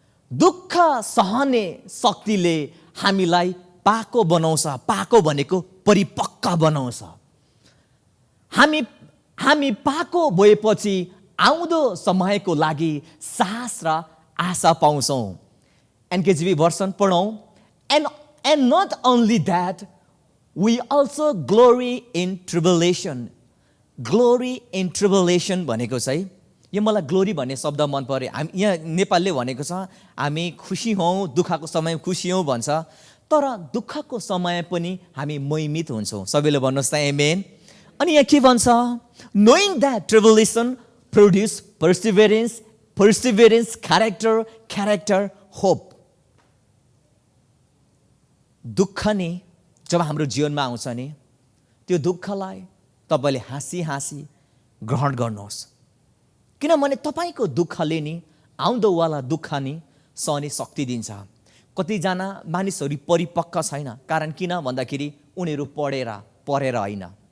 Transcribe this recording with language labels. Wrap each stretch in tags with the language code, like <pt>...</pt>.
<ne>दुःख सहने शक्तिले हामीलाई पाको बनाउँछ। पाको भनेको परिपक्व बनाउँछ। हामी पाको भएपछि आउँदो समयको लागि साहस र आशा पाउँछौँ। एनकेजीबी भर्सन पढौँ।</ne> <en>And not only that we also glory in tribulation.</en> <ne>Glory in ट्रिबुलेसन भनेको चाहिँ, यो मलाई ग्लोरी भन्ने शब्द मन पर्यो। हामी यहाँ नेपालले भनेको छ हामी खुसी हौँ, दुःखको समय खुसी हौँ भन्छ, तर दुःखको समय पनि हामी महिमित हुन्छौँ। सबैले भन्नुहोस् त आमेन। अनि यहाँ के भन्छ,</ne> <en>knowing that tribulation produce perseverance, perseverance character, character hope.</en> <ne>दुःख नि जब हाम्रो जीवनमा आउँछ नि, त्यो दुःखलाई तपाईले हाँसी हाँसी ग्रहण गर्नुहोस्, किनभने तपाईको दुःखले नि आउँदोवाला दुःख नि सहने शक्ति दिन्छ। कतिजना मानिसहरू परिपक्व छैन, कारण किन भन्दाखेरि उनीहरू पढेर होइन।</ne>